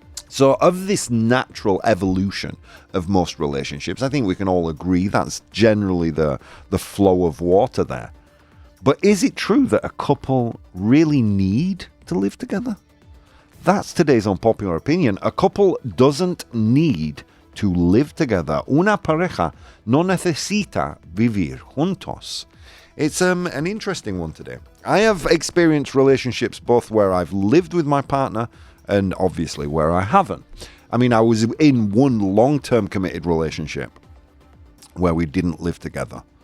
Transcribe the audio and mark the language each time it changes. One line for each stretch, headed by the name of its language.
English: So, of this natural evolution of most relationships, I think we can all agree that's generally the flow of water there. But is it true that a couple really need to live together? That's today's unpopular opinion. A couple doesn't need to live together.
Spanish: Una pareja no necesita vivir juntos.
English: It's an interesting one today. I have experienced relationships both where I've lived with my partner and obviously where I haven't. I mean, I was in one long-term committed relationship where we didn't live together.